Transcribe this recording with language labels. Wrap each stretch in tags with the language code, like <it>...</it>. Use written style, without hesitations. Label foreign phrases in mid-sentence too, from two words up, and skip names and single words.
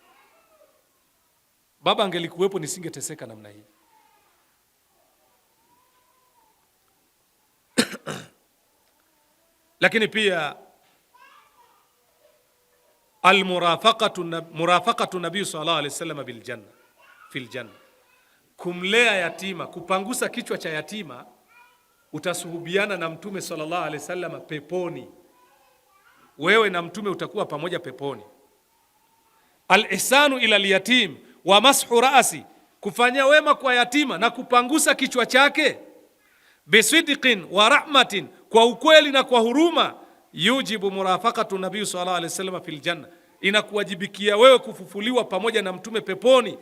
<sw>Baba angelikuwepo nisingeteseka namna hii. Lakini pia</sw> <ar>مرافقة النبي صلى الله عليه وسلم بالجنة في الجنة,</ar> <sw>kumlea yatima, kupangusa kichwa cha yatima, utasuhubiana na mtume</sw> <ar>صلى الله عليه وسلم</ar> <sw>peponi. Wewe na mtume utakuwa pamoja peponi.</sw> <ar>الإحسان إلى اليتيم ومسح رأس,</ar> <sw>kufanya wema kwa yatima na kupangusa kichwa chake,</sw> <ar>بصدق ورحمة,</ar> <sw>kwa ukweli na kwa huruma,</sw> <ar>يوجب مرافقة النبي صلى الله عليه وسلم في الجنة,</ar> <sw>inakuwajibikia wewe kufufuliwa pamoja na mtume peponi.</sw>